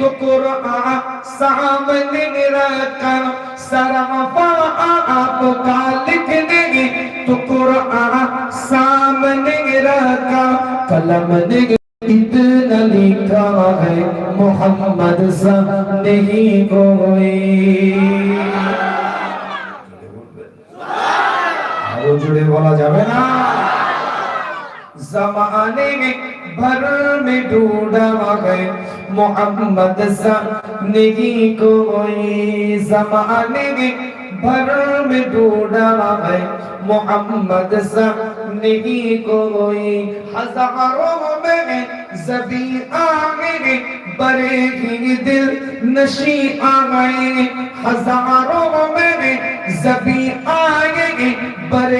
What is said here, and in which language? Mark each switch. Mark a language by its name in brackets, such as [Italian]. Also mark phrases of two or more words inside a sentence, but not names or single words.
[Urdu] قرآن سامنے رکھا سراپا آپ کا لکھنے تو قرآن سامنے رکھا قلم نے اتنا لکھا ہے محمد سا نہیں کوئی [Bangla] আরো জোরে বলা যাবে না [Urdu] زمانے بھر میں ڈھونڈا ہے محمد سا نہیں کوئی زمانے بھر میں ڈھونڈا ہے محمد سا نہیں کوئی ہزاروں میں زبی آگے بڑے ہی دل نشی آگئے ہزاروں میں زبی آگے بڑے